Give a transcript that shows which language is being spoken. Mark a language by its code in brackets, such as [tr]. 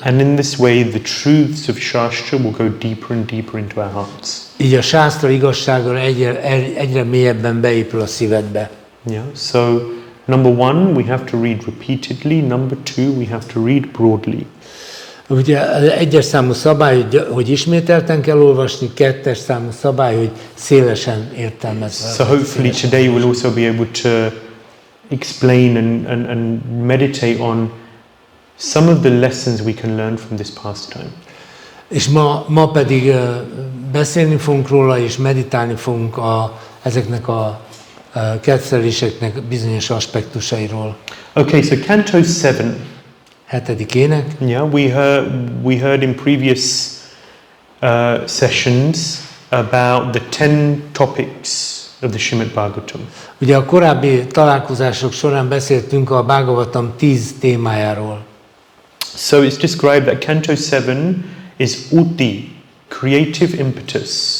[en] And in this way, the truths of Shastra will go deeper and deeper into our hearts. [hu] Így a sásztra igazsága egyre mélyebben beépül a szívedbe. [en] Yeah. So, number one, we have to read repeatedly. Number two, we have to read broadly. [hu] Ugye egyes számú szabály, hogy ismételten kell olvasni, kettes számú szabály, hogy szélesen értelmezve. [en] So hopefully today we'll also be able to explain and meditate on some of the lessons we can learn from this pastime. [hu] És ma pedig beszélni fogunk róla, és meditálni fogunk ezeknek a ketteléseknek bizonyos aspektusairól. [en] Okay, so Canto 7. [hu] 7. ének. [en] Yeah, we heard in previous sessions about the 10 topics of the Śrīmad-Bhāgavatam. [hu] Ugye a korábbi találkozások során beszéltünk a Bhagavatam 10 témájáról. [en] So it's described that Canto 7 is uti, creative impetus.